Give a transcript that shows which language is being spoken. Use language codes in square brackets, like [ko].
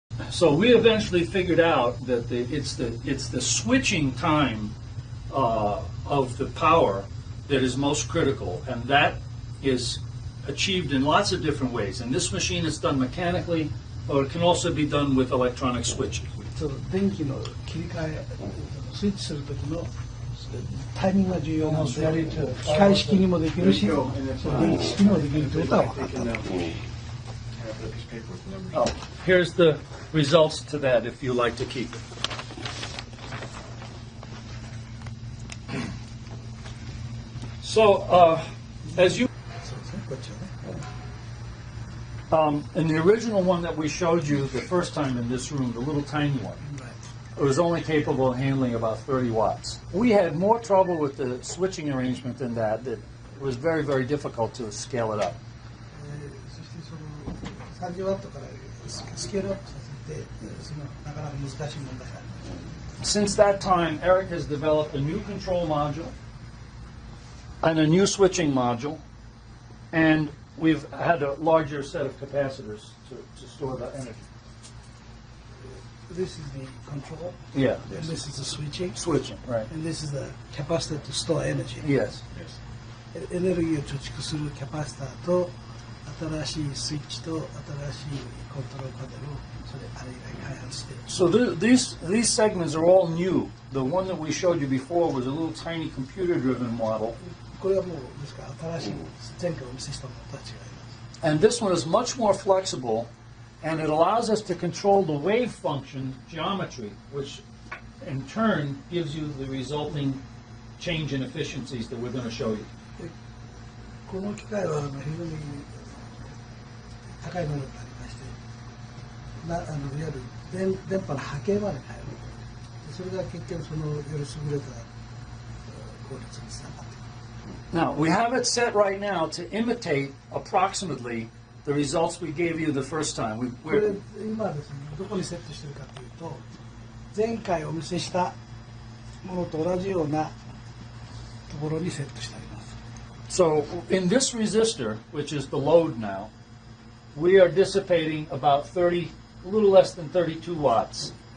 [en] So we eventually figured out that it's the switching time of the power that is most critical, and that is achieved in lots of different ways. And this machine is done mechanically, or it can also be done with electronic switching. [ja] その電気の切り替え、スイッチする時のタイミングが重要なので、機械式にもできるし、その電気式にもできるということは分かったと。 [en] Oh, here's the results to that if you like to keep it. So, as you, [ja] そうですね、こっちはね。 [en] in the original one that we showed you the first time in this room, the little tiny one, it was only capable of handling about 30 watts. We had more trouble with the switching arrangement than that it was very, very difficult to scale it up. [ja] そしてその30ワットからスケールアップさせて、そのなかなか難しい問題があります。 [en] Since that time, Eric has developed a new control module and a new switching module, and we've had a larger set of capacitors to store the energy. This is the control, Yeah, and this is the switching, switching, right. and this is the capacitor to store energy. Yes. [ja] エネルギーを貯蓄するキャパシターと新しいスイッチと新しいコントロールパネルをそれあれ以外開発して [en] So these segments are all new. The one that we showed you before was a little tiny computer-driven model, [ja] これはもうですから新しい前回お見せしたものとは違います [en] and this one is much more flexible, and it allows us to control the wave function geometry, which in turn gives you the resulting change in efficiencies that we're going to show you. [ja] この機械は非常に高い能力がありましていわゆる電波の波形まで変えるでそれが結局そのより優れた効率につながっていく [en] Now, we have it set right now to imitate approximately the results we gave you the first time. [ja] これ今ですねどこにセットしてるかというと前回お見せしたものと同じようなところにセットしてあります [en] So, in this resistor, which is the load now, we are dissipating about a little less than 32 watts.